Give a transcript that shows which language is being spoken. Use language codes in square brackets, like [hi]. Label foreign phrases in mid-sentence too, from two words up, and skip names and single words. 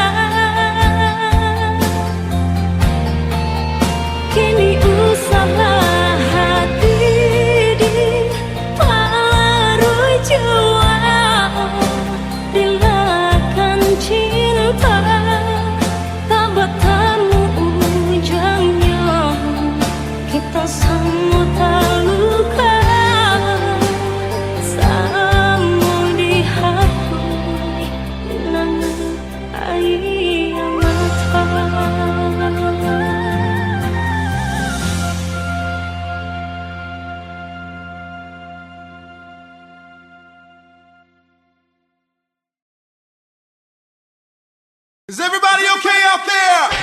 [id] Kini usaha hati diparui jiwa, relakan cinta tak bertemu ujungnya. Kita sama terluka, sama dihapus linangan air mata. [en] Is everybody okay out there?